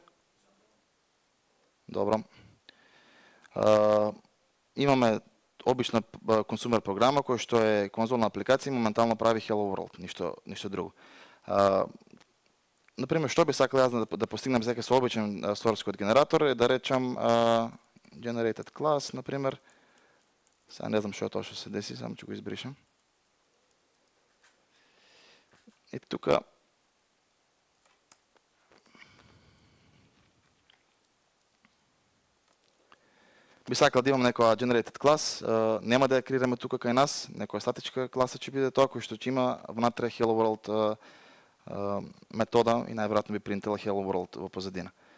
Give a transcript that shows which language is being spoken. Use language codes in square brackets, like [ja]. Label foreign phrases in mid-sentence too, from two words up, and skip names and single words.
[mk] Добро. Имаме обична консумер програма која што е конзолна апликација и моментално прави Hello World, ништо друго. Например, што би сакал јас да постигнам сега со обичен source код генератор е да речам [en] generated class, [mk] например. Сега не знам што е тоа што се деси, само ќе го избришам. И тук би сакал да имам некоја generated клас, нема да ја креираме тука кај нас, некоја статичка класа ќе биде тоа, кој што ќе има внатре Hello World метода и најверојатно би принтила Hello World во позадина.